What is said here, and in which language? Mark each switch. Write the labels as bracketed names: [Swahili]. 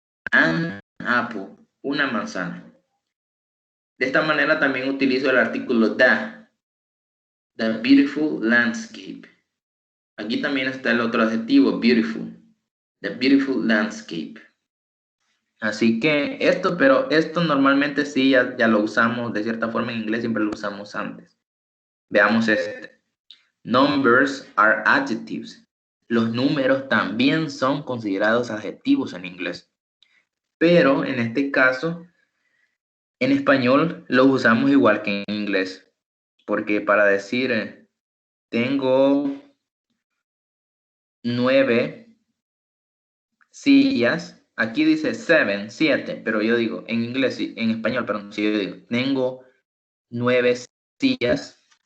[English] An apple, [Spanish] una manzana. De esta manera también utilizo el artículo [English] the beautiful landscape. [Spanish] Aquí también está el otro adjetivo, beautiful. [English] The beautiful landscape. [Spanish] Así que pero esto normalmente sí ya lo usamos de cierta forma en inglés, siempre lo usamos antes. Veamos este. [English] Numbers are adjectives. [Spanish] Los números también son considerados adjetivos en inglés. Pero en este caso, en español los usamos igual que en inglés. Porque para decir, tengo 9 sillas, aquí dice 7, pero yo digo, en inglés, en español, perdón, si yo digo, tengo 9 sillas.